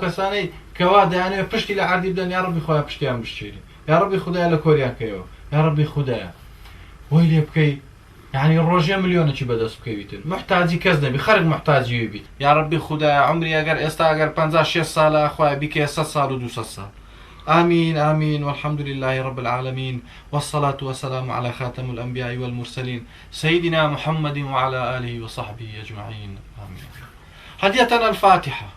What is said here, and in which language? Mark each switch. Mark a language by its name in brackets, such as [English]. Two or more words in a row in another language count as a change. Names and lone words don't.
[Central Kurdish] کەسانەی کەوا دەیانەوێت پشتی لە عەردی بدەن [Arabic] یا ڕەبی [Central Kurdish] خۆیان پشتیان بشکێنی [Arabic] یا ڕەبی [Central Kurdish] خودای لە کۆریان کەیەوە [Arabic] یا ڕەبی [Central Kurdish] خودایە وای لێ بکەی یعنی ڕۆژێ ملیۆنێکی بەدەست بکەویتن محتاجی کەس نەبی خەرک محتاجی بیت [Arabic] یا ڕەبی [Central Kurdish] خودایە عمری ئەگەر ئێستا ئەگەر 56 ساڵە خوای بیکەیە 100 ساڵ و 200 ساڵ [Arabic] آمين آمين والحمد لله رب العالمين والصلاة والسلام على خاتم الأنبياء والمرسلين سيدنا محمد وعلى آله وصحبه أجمعين آمين. هدية الفاتحة.